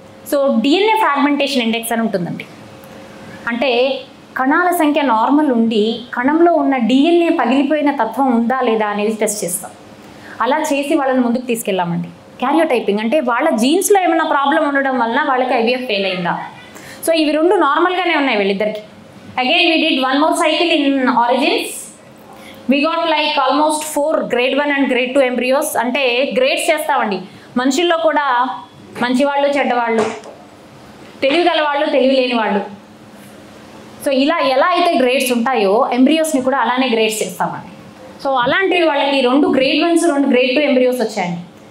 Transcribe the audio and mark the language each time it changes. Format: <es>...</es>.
<te>So DNA fragmentation index అని ఉంటుందండి. అంటే కణాల సంఖ్య నార్మల్ ఉండి కణంలో ఉన్న DNA పగిలిపోయిన తత్వం ఉందా లేదా అనేది టెస్ట్ చేస్తాం. అలా చేసి వాళ్ళని ముందుకు తీసుకెళ్ళామండి. క్యారియోటైపింగ్ అంటే వాళ్ళ జీన్స్లో ఏమైనా ప్రాబ్లం ఉండడం వలన వాళ్ళకి IVF ఫెయిల్ అయిందా. సో ఇవి 2 నార్మల్గానే ఉన్నాయి వీళ్ళిద్దరికి.</te> <en>Again we did 1 more cycle in origins. We got like almost 4 grade 1 and grade 2 embryos.</en> <te>అంటే గ్రేడ్స్ చేస్తామండి. మనుషుల్లో కూడా మంచివాళ్ళు, చెడ్డవాళ్ళు, తెలివి గల వాళ్ళు, తెలివి లేని వాళ్ళు. సో ఇలా ఎలా అయితే గ్రేడ్స్ ఉంటాయో ఎంబ్రియోస్ని కూడా అలానే గ్రేడ్స్ చేస్తామండి. సో అలాంటివి వాళ్ళకి</te> <en>2 grade 1s 2 grade 2</en> <te>ఎంబ్రియోస్ వచ్చాయండి.</te>